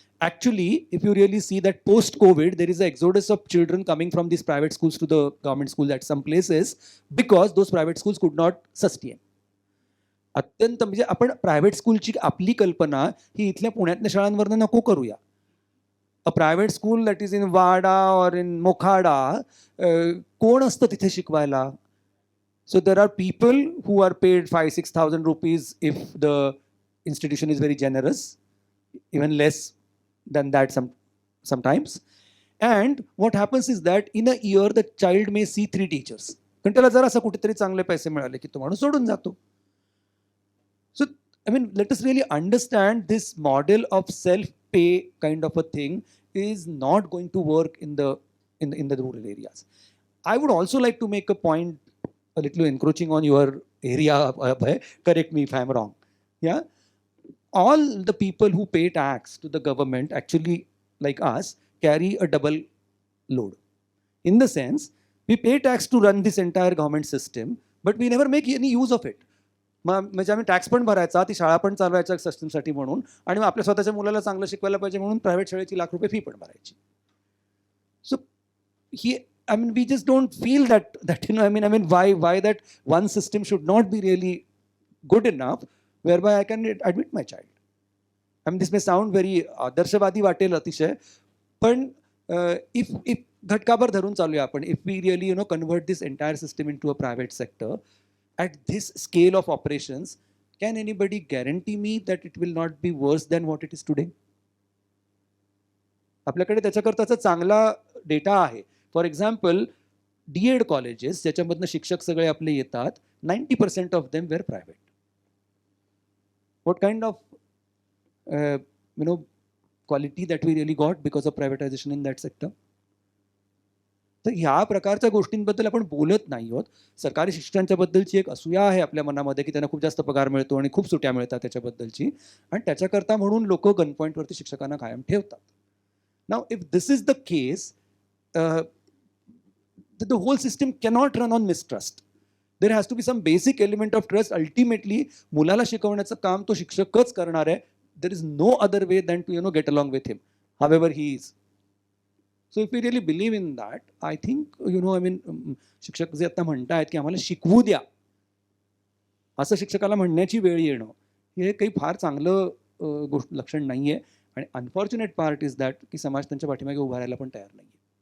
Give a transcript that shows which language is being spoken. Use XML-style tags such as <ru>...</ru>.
<en>Actually, if you really see that post-COVID, there is an exodus of children coming from these private schools to the government schools at some places because those private schools could not sustain.</en> <mr>अत्यंत म्हणजे आपण private स्कूलची आपली कल्पना ही इथल्या पुण्यातल्या शाळांवरनं नको करूया.</mr> <en>a private school that is in Wada or in Mokhada,</en> <mr>कोण असतं तिथे शिकवायला?</mr> <en>So there are people who are paid 5,000-6,000 rupees if the institution is very generous, even less than that sometimes. And what happens is that in a year the child may see 3 teachers.</en> <mr>पण त्याला जर असं कुठेतरी चांगले पैसे मिळाले की तो माणूस सोडून जातो.</mr> <en>So I mean, let us really understand this model of self-pay kind of a thing is not going to work in the rural areas. I would also like to make a point, a little encroaching on your area, Abhay. Correct me if I am wrong. Yeah. All the people who pay tax to the government, actually like us, carry a double load. In the sense, we pay tax to run this entire government system, but we never make any use of it.</en> <mr>म्हणजे आम्ही tax पण भरायचा, ती शाळा पण चालवायच्या सिस्टमसाठी म्हणून, आणि आपल्या स्वतःच्या मुलाला चांगलं शिकवायला पाहिजे म्हणून प्रायव्हेट शाळेची लाख रुपये फी पण भरायची.</mr> <en>So I mean, we just don't feel that you know, I mean, why that one system should not be really good enough whereby I can admit my child. I mean, this may sound very</en> <mr>आदर्शवादी वाटेल अतिशय,</mr> <en>पण if</en> <mr>घटकाभर धरून चालूया आपण,</mr> <en>if we really, you know, convert this entire system into a private sector at this scale of operations, can anybody guarantee me that it will not be worse than what it is today?</en> <mr>आपल्याकडे त्याच्याकरताचा चांगला data आहे.</mr> <en>for example,</en> <mr>D.Ed colleges ज्याच्यामधनं शिक्षक सगळे आपले येतात,</mr> <en>90% of them were private. What kind of you know, quality that we really got because of privatization in that sector?</en> <mr>तर ह्या प्रकारच्या गोष्टींबद्दल आपण बोलत नाही आहोत. सरकारी शिक्षकांच्या बद्दलची एक असूया आहे आपल्या मनामध्ये की त्यांना खूप जास्त पगार मिळतो आणि खूप सुट्या मिळतात त्याच्याबद्दलची, आणि त्याच्याकरता म्हणून लोक गन पॉईंटवरती शिक्षकांना कायम ठेवतात.</mr> <en>Now, if this is the case, the whole system cannot run on mistrust. There has to be some basic element of trust.</en> <mr>Ultimately, मुलाला शिकवण्याचं काम तो शिक्षकच करणार आहे.</mr> <en>There is no other way than to get along with him, however he is. So if we really believe in that, I think</en> <mr>शिक्षक जे आता म्हणतायत की आम्हाला शिकवू द्या, असं शिक्षकाला म्हणण्याची वेळ येणं हे काही फार चांगलं गोष्ट लक्षण नाहीये. आणि</mr> <en>unfortunate part is that</en> <mr>की समाज त्यांच्या पाठीमागे उभा राहायला पण तयार नाहीये.</mr>